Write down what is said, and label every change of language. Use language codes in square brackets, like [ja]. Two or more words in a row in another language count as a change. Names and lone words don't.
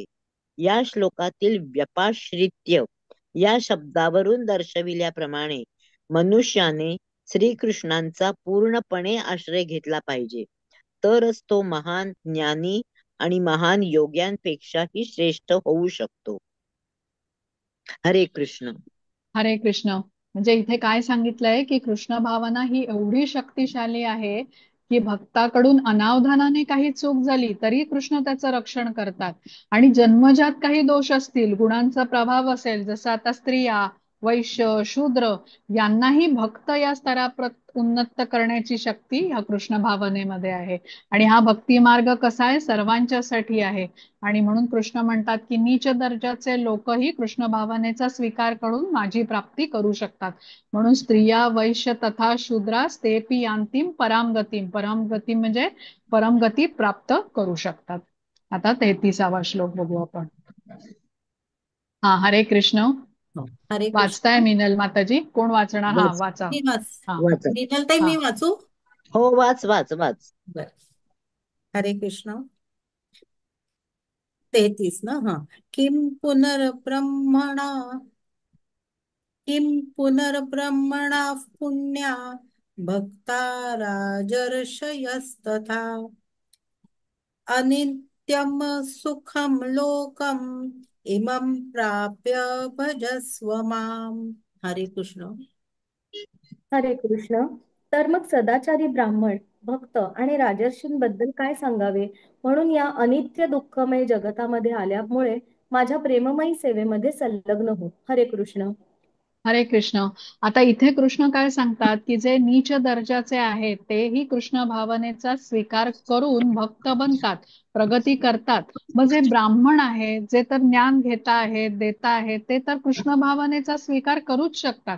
[mr] या श्लोकातील व्यपाश्रित्य या शब्दावरून दर्शविल्याप्रमाणे मनुष्याने श्रीकृष्णांचा पूर्णपणे आश्रय घेतला पाहिजे, तरच तो महान ज्ञानी आणि महान योग्यांपेक्षाही श्रेष्ठ होऊ शकतो. हरे कृष्ण. हरे कृष्ण. म्हणजे इथे काय सांगितलंय की कृष्ण भावना ही एवढी शक्तिशाली आहे की भक्ताकडून अनावधानाने काही चूक झाली तरी कृष्ण त्याचं रक्षण करतात. आणि जन्मजात काही दोष असतील, गुणांचा प्रभाव असेल, जसं आता स्त्रिया, वैश्य, शूद्र यांनाही भक्त या स्तराप्रत उन्नत करण्याची शक्ती ह्या कृष्ण भावनेमध्ये आहे. आणि हा भक्ती मार्ग कसा आहे, सर्वांच्यासाठी आहे. आणि म्हणून कृष्ण म्हणतात की नीच दर्जाचे लोकही कृष्ण भावनेचा स्वीकार करून माझी प्राप्ती करू शकतात. म्हणून स्त्रिया, [sa] वैश्य तथा शूद्रास तेपि यांतीम परामगतीम, [mr] परामगती म्हणजे परमगती प्राप्त करू शकतात. आता 33वा श्लोक बघू आपण. हा, हरे कृष्ण. हरे वाचताय कृष्ण. मिनल माताजी? कोण वाचणार? हा, वाचा. मी वाच हा वाचा. नीलताई, हा मी वाचू? हो, वाच वाच वाच. बर. हरे कृष्ण. 33 ना. हा. [sa] किम पुनर्ब्रह्मणा पुण्या भक्ता राजर्षयस्तथा अनित्यम सुखम लोकम इमं प्राप्य भजस्व माम. [mr] हरे कृष्ण. हरे कृष्ण. तर मग सदाचारी ब्राह्मण, भक्त आणि राजर्षींबद्दल काय सांगावे? म्हणून या अनित्य दुःखमय जगतामध्ये आल्यामुळे माझ्या प्रेममयी सेवेमध्ये संलग्न हो. हरे कृष्ण. हरे कृष्ण. आता इथे कृष्ण काय सांगतात की जे नीच दर्जाचे आहेत तेही कृष्ण भावनेचा स्वीकार करून भक्त बनतात, प्रगती करतात. मग जे ब्राह्मण आहेत, जे तर ज्ञान घेता आहेत, देता आहेत, ते तर कृष्ण भावनेचा स्वीकार करूच शकतात.